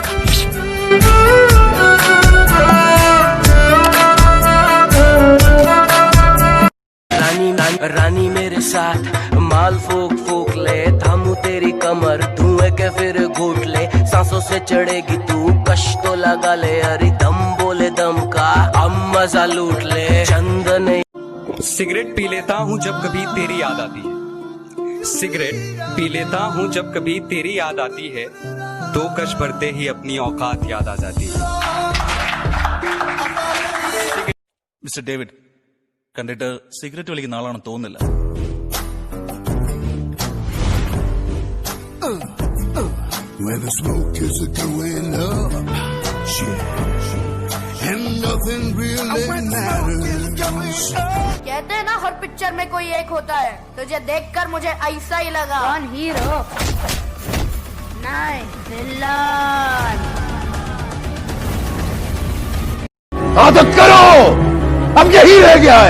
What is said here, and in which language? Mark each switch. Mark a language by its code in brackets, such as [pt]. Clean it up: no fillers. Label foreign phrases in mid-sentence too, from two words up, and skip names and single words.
[hi] रानी मेरे साथ माल फूक फूक ले, थामू तेरी कमर धुएं के फिर घूट ले, सांसों से चढ़ेगी तू कश तो लगा ले, अरे दम बोले दम का हम मजा लूट ले। चंदन सिगरेट पी लेता हूँ जब कभी तेरी याद आती है, सिगरेट पी लेता हूँ जब कभी तेरी याद आती है, 2 कश भरते ही अपनी औकात याद आ जाती है। [ml] മിസ്റ്റർ ഡേവിഡ് കണ്ടിട്ട് സിഗരറ്റ് വലിക്കുന്ന ആളാണെന്ന് തോന്നുന്നില്ല. [en] Where the smoke is going up, and nothing really matters. [hi] कहते हैं ना हर पिक्चर में कोई एक होता है, तुझे देखकर मुझे ऐसा ही लगा। कौन हीरो? नहीं, विलन। आदत करो, अब यही रह गया है।